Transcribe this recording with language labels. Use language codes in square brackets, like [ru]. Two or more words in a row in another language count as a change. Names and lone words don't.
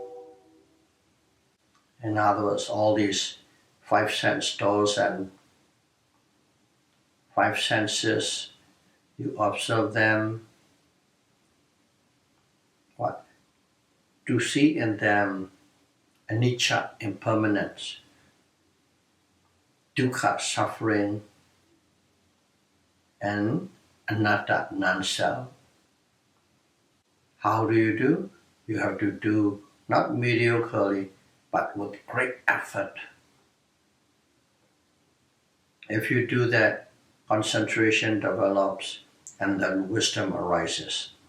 [en] In other words, all these five sense doors and five senses, you observe them. What? To see in them anicca, impermanence, dukkha, suffering, and anatta, non-self. How do? You have to do not mediocrely, but with great effort. If you do that, concentration develops and then wisdom arises.